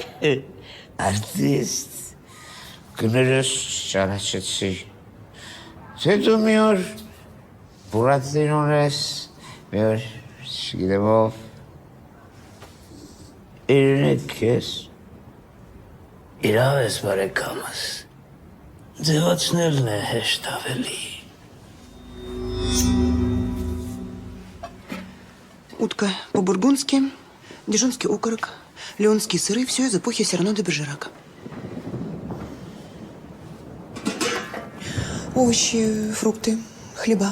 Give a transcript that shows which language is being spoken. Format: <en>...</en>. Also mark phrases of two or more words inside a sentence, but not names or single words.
<en>Artist.</en> <hy>Կներես ճանաչեցի։ Թե դու մի օր Բուրատինոն ես, մի օր չգիտեմ ով, իրենետ քեզ, իրավ ես բարեկամս, ձևացնելն է հեշտ ավելի։</hy> <ru>Утка по-бургундски, дижонский окорок, леонские сыры – все из эпохи Сирано де Бержерака. Овощи, фрукты, хлеба.</ru>